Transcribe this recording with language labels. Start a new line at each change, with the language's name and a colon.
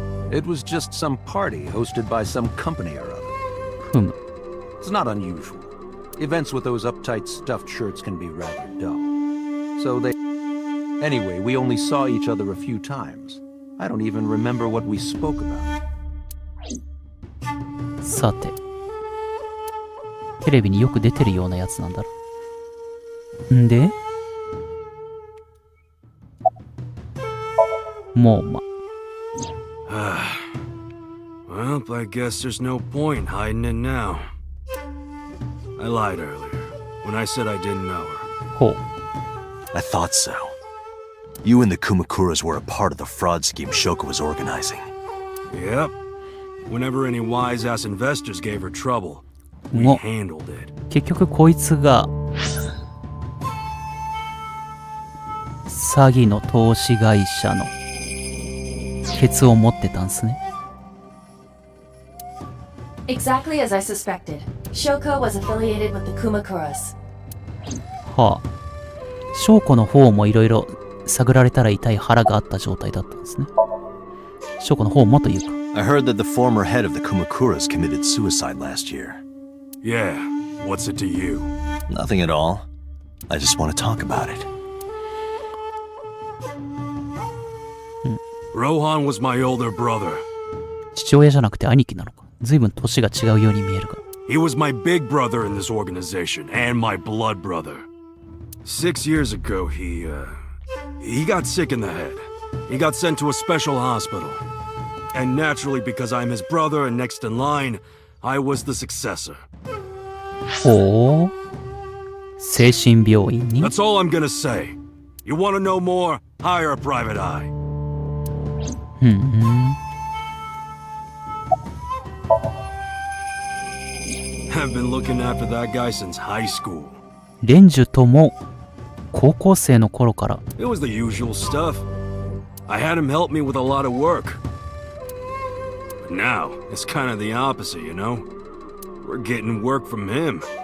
English: It was just some party hosted by some company or other.
Japanese: ふむ。
English: It's not unusual. Events with those uptight stuffed shirts can be rather dull. So they... Anyway, we only saw each other a few times. I don't even remember what we spoke about.
Japanese: さて。テレビによく出てるようなやつなんだろ。んでもうま。
English: Well, I guess there's no point hiding it now. I lied earlier when I said I didn't know her.
Japanese: ほう。
English: I thought so. You and the Kumakuras were a part of the fraud scheme Shoko was organizing. Yep. Whenever any wise-ass investors gave her trouble, we
Japanese: も
English: handled it.
Japanese: 結局こいつが詐欺の投資会社のケツを持ってたんすね。
English: Exactly as I suspected. Shoko was affiliated with the Kumakuras.
Japanese: はあ。証拠の方もいろいろ探られたら痛い腹があった状態だったんですね。証拠の方もというか。
English: I heard that the former head of the Kumakuras committed suicide last year. Yeah. What's it to you? Nothing at all. I just want to talk about it. Rohan was my older brother.
Japanese: 父親じゃなくて兄貴なのか。随分年が違うように見えるが。
English: He was my big brother in this organization, and my blood brother. 6 years ago, he got sick in the head. He got sent to a special hospital. And naturally, because I'm his brother and next in line, I was the successor.
Japanese: ほう。精神病院に
English: That's all I'm gonna say. You want to know more? Hire a private eye.
Japanese: ふん。
English: I've been looking after that guy since high school.
Japanese: レンジュとも高校生の頃から。
English: It was the usual stuff. I had him help me with a lot of work. But now, it's kind of the opposite, you know? We're getting work from him.